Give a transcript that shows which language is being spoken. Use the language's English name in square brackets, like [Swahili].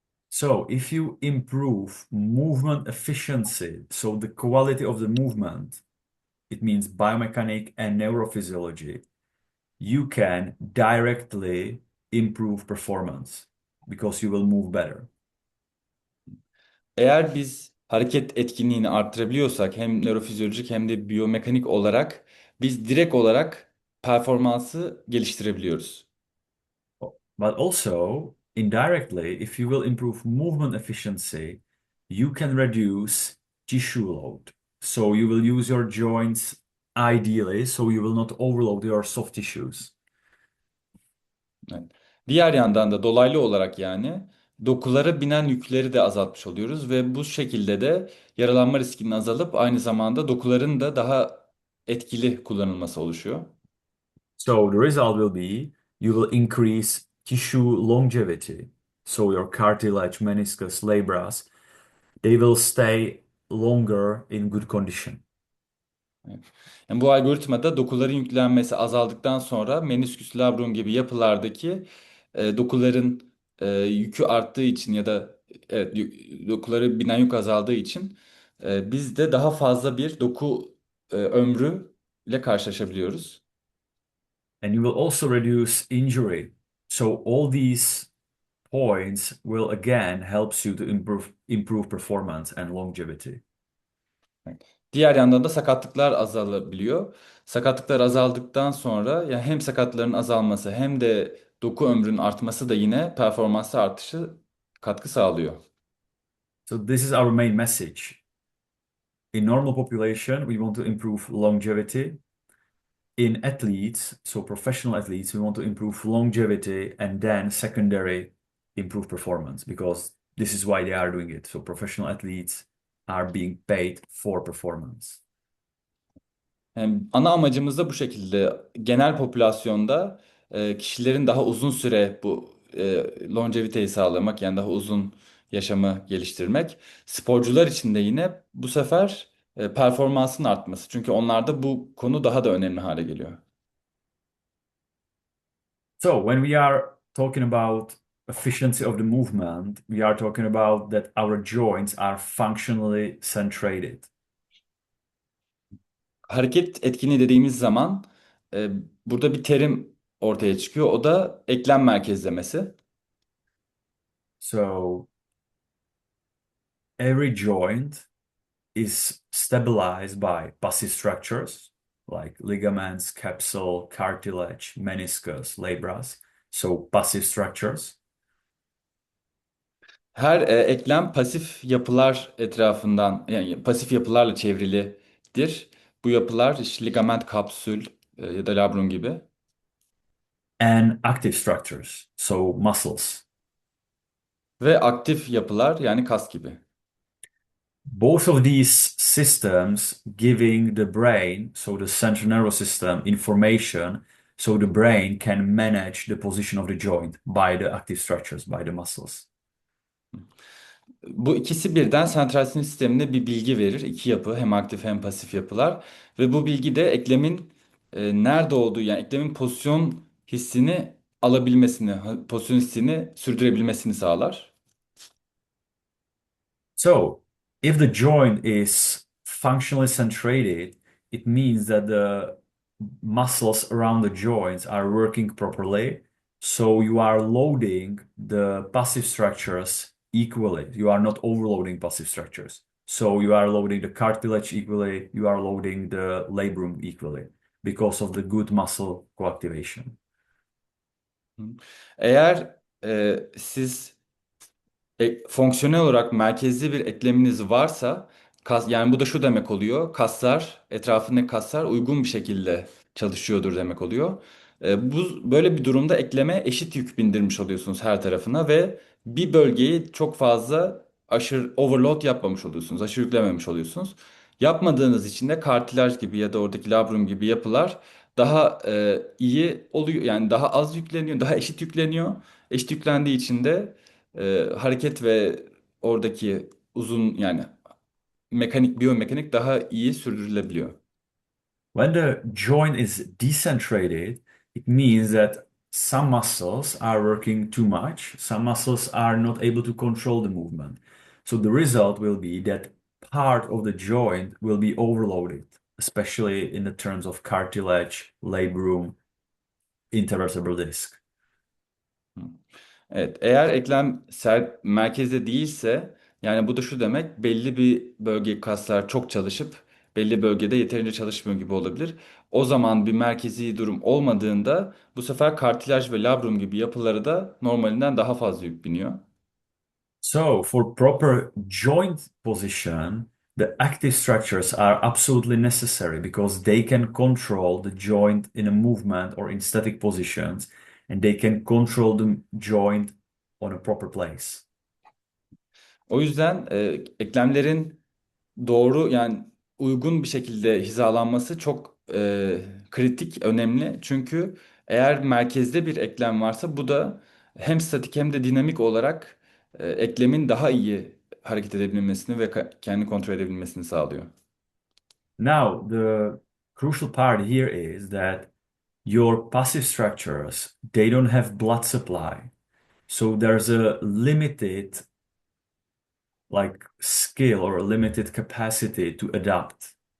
[English] So, if you improve movement efficiency, so the quality of the movement, it means biomechanic and neurophysiology, you can directly improve performance because you will move better. [Turkish] Eğer biz hareket etkinliğini arttırabiliyorsak hem nörofizyolojik hem de biyomekanik olarak biz direkt olarak performansı geliştirebiliyoruz. [English] But also, indirectly, if you will improve movement efficiency, you can reduce tissue load. So you will use your joints ideally, so you will not overload your soft tissues. [Turkish] Evet. Diğer yandan da dolaylı olarak yani dokulara binen yükleri de azaltmış oluyoruz ve bu şekilde de yaralanma riskinin azalıp aynı zamanda dokuların da daha etkili kullanılması oluşuyor. [English] So the result will be you will increase tissue longevity. So your cartilage, meniscus, labras, they will stay longer in good condition. [Turkish] Evet. Yani bu algoritmada dokuların yüklenmesi azaldıktan sonra menisküs labrum gibi yapılardaki dokuların yükü arttığı için ya da evet, dokuları binen yük azaldığı için biz de daha fazla bir doku ömrü ile karşılaşabiliyoruz. [English] And you will also reduce injury. So all these points will again helps you to improve performance and longevity. [Turkish] Evet. Diğer yandan da sakatlıklar azalabiliyor. Sakatlıklar azaldıktan sonra ya hem sakatların azalması hem de doku ömrünün artması da yine performansı artışı katkı sağlıyor. [English] So this is our main message. In normal population, we want to improve longevity. In athletes, so professional athletes, we want to improve longevity and then secondary improve performance because this is why they are doing it. So professional athletes are being paid for performance. [Turkish] Yani ana amacımız da bu şekilde. Genel popülasyonda kişilerin daha uzun süre bu longeviteyi sağlamak yani daha uzun yaşamı geliştirmek. Sporcular için de yine bu sefer performansın artması. Çünkü onlarda bu konu daha da önemli hale geliyor. [English] So when we are talking about efficiency of the movement, we are talking about that our joints are functionally centrated. [Turkish] Hareket etkinliği dediğimiz zaman e, burada bir terim ortaya çıkıyor. O da eklem merkezlemesi. [English] So every joint is stabilized by passive structures like ligaments, capsule, cartilage, meniscus, labras. So passive structures. [Turkish] Her eklem pasif yapılar etrafından yani pasif yapılarla çevrilidir. Bu yapılar işte ligament, kapsül ya da labrum gibi. [English] And active structures, so muscles. [Turkish] Ve aktif yapılar yani kas gibi. [English] Both of these systems giving the brain, so the central nervous system, information, so the brain can manage the position of the joint by the active structures, by the muscles. [Turkish] Bu ikisi birden sentral sinir sistemine bir bilgi verir. İki yapı hem aktif hem pasif yapılar. Ve bu bilgi de eklemin nerede olduğu yani eklemin pozisyon hissini alabilmesini, pozisyon hissini sürdürebilmesini sağlar. [English] So, if the joint is functionally centrated, it means that the muscles around the joints are working properly. So, you are loading the passive structures equally. You are not overloading passive structures. So, you are loading the cartilage equally, you are loading the labrum equally because of the good muscle coactivation. Hı. [Turkish] Eğer siz fonksiyonel olarak merkezli bir ekleminiz varsa yani bu da şu demek oluyor. Kaslar, etrafındaki kaslar uygun bir şekilde çalışıyordur demek oluyor. Bu böyle bir durumda ekleme eşit yük bindirmiş oluyorsunuz her tarafına ve bir bölgeyi çok fazla aşırı overload yapmamış oluyorsunuz. Aşırı yüklememiş oluyorsunuz. Yapmadığınız için de kartilaj gibi ya da oradaki labrum gibi yapılar daha iyi oluyor. Yani daha az yükleniyor, daha eşit yükleniyor. Eşit yüklendiği için de hareket ve oradaki uzun yani biyomekanik daha iyi sürdürülebiliyor. [English] When the joint is decentrated, it means that some muscles are working too much, some muscles are not able to control the movement. So the result will be that part of the joint will be overloaded, especially in the terms of cartilage, labrum, intervertebral disc. [Turkish] Evet, eğer eklem merkezde değilse yani bu da şu demek belli bir bölge kaslar çok çalışıp belli bölgede yeterince çalışmıyor gibi olabilir. O zaman bir merkezi durum olmadığında bu sefer kartilaj ve labrum gibi yapılara da normalinden daha fazla yük biniyor. [English] So for proper joint position, The active structures are absolutely necessary because they can control the joint in a movement or in static positions, and they can control the joint on a proper place. [Turkish] O yüzden eklemlerin doğru yani uygun bir şekilde hizalanması çok kritik, önemli. Çünkü eğer merkezde bir eklem varsa bu da hem statik hem de dinamik olarak eklemin daha iyi hareket edebilmesini ve kendini kontrol edebilmesini sağlıyor. [English] Now, the crucial part here is that your passive structures, they don't have blood supply. So there's a limited like skill or a limited capacity to adapt.